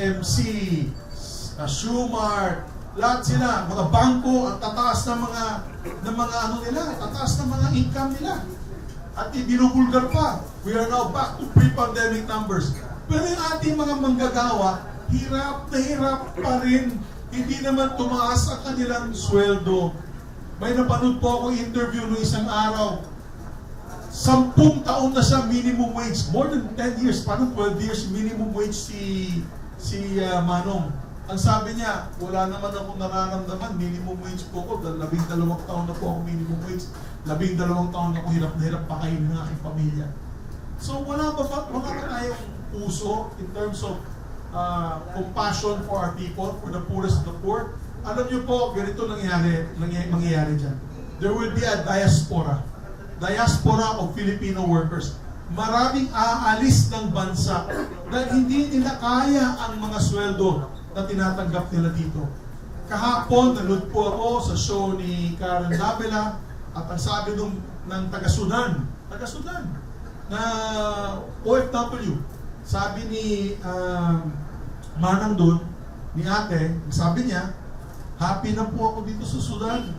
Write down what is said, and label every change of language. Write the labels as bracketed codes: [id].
[tl] SMC, Shumart, lahat sila, mga bangko, ang tataas ng mga ano nila, tataas ng mga income nila. At ibinubulgar pa. [en] We are now back to pre-pandemic numbers. [tl] Pero yung ating mga manggagawa, hirap na hirap pa rin. Hindi naman tumaas ang kanilang sweldo. May napanood po akong interview noong isang araw. 10 taon na siya minimum wage. [en] More than 10 years. [tl] Parang 12 years minimum wage si Manong. Ang sabi niya, wala naman akong nararamdaman. Minimum wage po ko. 12 taon na po ako minimum wage. 12 taon na ako hirap na hirap pakainin ng aking pamilya. So wala ba tayong puso [en] in terms of compassion for our people, for the poorest of the poor? [tl] Alam niyo po, ganito mangyayari dyan. [en] There will be a diaspora of Filipino workers. [tl] Maraming aalis ng bansa dahil hindi nila kaya ang mga sweldo na tinatanggap nila dito. Kahapon, nanood po ako sa show ni Karen Labela at ang sabi ng taga-Sudan na OFW, sabi ni Manang doon, ni ate, sabi niya, happy na po ako dito sa Sudan.